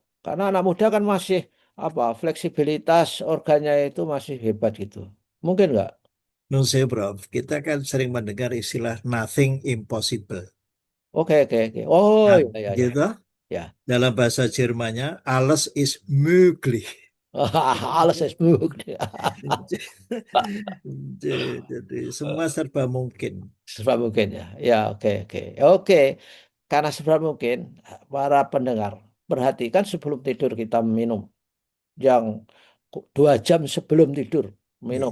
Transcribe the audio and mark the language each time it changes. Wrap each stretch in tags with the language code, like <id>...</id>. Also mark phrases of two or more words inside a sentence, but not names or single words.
<id>Karena anak muda kan masih apa fleksibilitas organnya itu masih hebat gitu. Mungkin nggak?</id> <jv>Nun sewu, Prof.</jv> <id>Kita kan sering mendengar istilah</id> <en>nothing impossible.</en> <id>Oke, oke, oke. Oh, Nah, ya, ya, ya, gitu. ya. Dalam bahasa Jermannya,</id> <de>alles ist möglich. Alles ist möglich.</de> <id>Jadi semua serba mungkin. Sebab mungkin ya. Ya, oke, oke. Oke, karena sebab mungkin para pendengar perhatikan sebelum tidur kita minum yang 2 jam sebelum tidur minum</id>